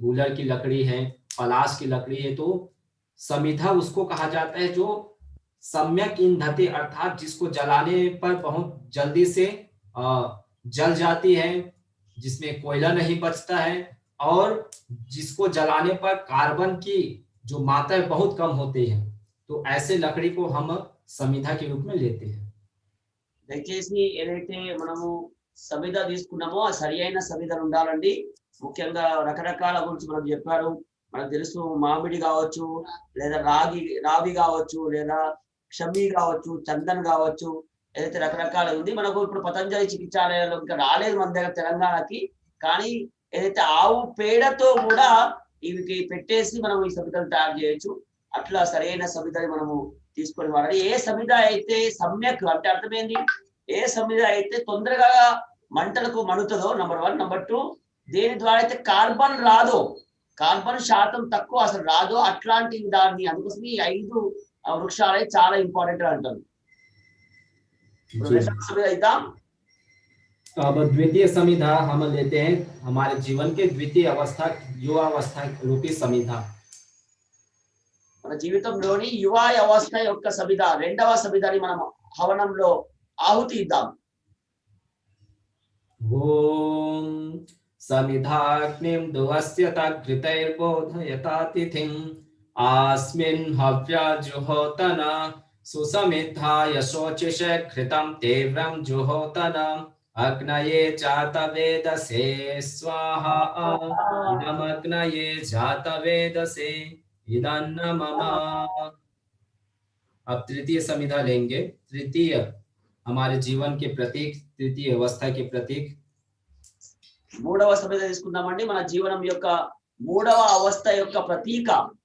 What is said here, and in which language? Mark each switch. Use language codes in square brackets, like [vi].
[hi] गूलर की लकड़ी है, पलाश की लकड़ी है। तो समिधा उसको कहा जाता है जो सम्यक ईंधते, अर्थात जिसको जलाने पर बहुत जल्दी से जल जाती है, जिसमें कोयला नहीं बचता है, और जिसको जलाने पर कार्बन की जो मात्रा बहुत कम होती है। तो ऐसे लकड़ी को हम समिधा के रूप में लेते हैं। [te] దయచేసి ఏదైతే మనము సమిధ తీసుకున్నామో ఆ సరి అయిన సమిధలు ఉండాలండి. ముఖ్యంగా రకరకాల గురించి మనం చెప్పారు. మనకు తెలుసు మామిడి కావచ్చు, లేదా రావి కావచ్చు, లేదా క్షమి కావచ్చు, చందన్ కావచ్చు, ఏదైతే రకరకాల ఉంది. మనకు ఇప్పుడు పతంజలి చికిత్సాలయాలు ఇంకా రాలేదు మన దగ్గర తెలంగాణకి. కానీ ఏదైతే ఆవు పేడతో కూడా ఇవి పెట్టేసి మనం ఈ సమిధలు తయారు చేయొచ్చు. అట్లా సరైన సమిధని మనము తీసుకొని వాడాలి. ఏ సమిధ అయితే సమ్యక్ అంటే అర్థమైంది, ఏ సమిధ అయితే తొందరగా మంటలకు మణుతుందో నంబర్ 1. నంబర్ 2, దేని ద్వారా అయితే కార్బన్ రాదో, కార్బన్ శాతం తక్కువ అసలు రాదో అట్లాంటి దాన్ని, అందుకోసం ఈ 5 వృక్షాలే చాలా ఇంపార్టెంట్ అంటారు. సమిధ ఇద్దాం. [hi] अब द्वितीय समिधा हम लेते हैं हमारे जीवन के द्वितीय अवस्था, युवावस्था रूपी समिधा। [te] మన జీవితంలోని యువ అవస్థ యొక్క సమిధ, రెండవ సమిధని మనం హవనంలో ఆహుతి ఇద్దాం. [sa] ఓం సమిధాగ్నిం దువస్య తఘృతైర్బోధయతాతిథిం ఆస్మిన్ హవ్యజుహోతన సుసమిద్ధాయ శోచిష ఘృతం తీవ్రం జుహోతన अग्नये जातवेदसे स्वाहा इदमग्नये जातवेदसे इदन्न मम। [hi] अब तृतीय समिधा लेंगे। तृतीय हमारे जीवन के प्रतीक, तृतीय अवस्था के प्रतीक। [te] మూడవ సమిధ తీసుకుందామండి. మన జీవనం యొక్క మూడవ అవస్థ యొక్క ప్రతీక.